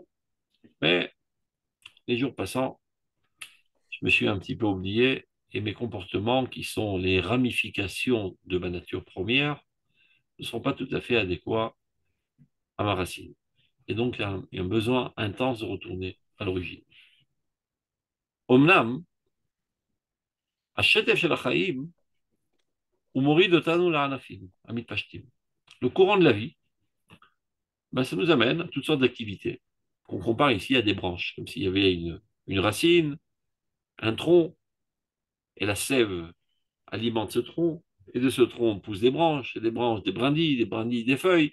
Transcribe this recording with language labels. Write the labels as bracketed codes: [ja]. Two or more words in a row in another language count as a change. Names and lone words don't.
[fr] Mais les jours passant, je me suis un petit peu oublié et mes comportements, qui sont les ramifications de ma nature première, ne sont pas tout à fait adéquats à ma racine. Et donc, il y a un besoin intense de retourner à l'origine. [he] Omnam, השטף של החיים, הוא מוריד אותנו לענפים המתפשטים. [fr] Le courant de la vie, ben, ça nous amène à toutes sortes d'activités qu'on compare ici à des branches, comme s'il y avait une racine, un tronc, et la sève alimente ce tronc, et de ce tronc poussent des branches, et des branches, des brindilles, des feuilles.